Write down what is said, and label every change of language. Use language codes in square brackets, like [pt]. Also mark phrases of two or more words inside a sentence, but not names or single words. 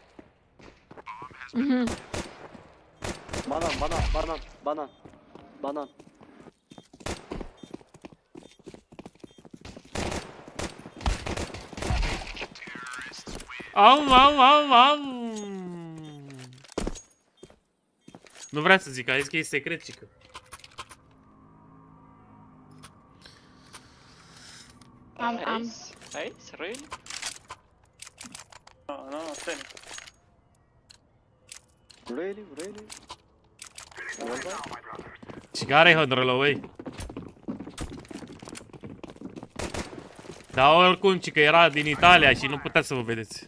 [ro] Banan, banan, banan, banan, banan. Au, au, au, au. Nu vrea să zic, a zis că e secret, cică. [en] Ace, really? No, stay. Really, really? [ro] Și care e hădrălău, băi? Dar oricum, cică era din Italia și nu puteți să vă vedeți.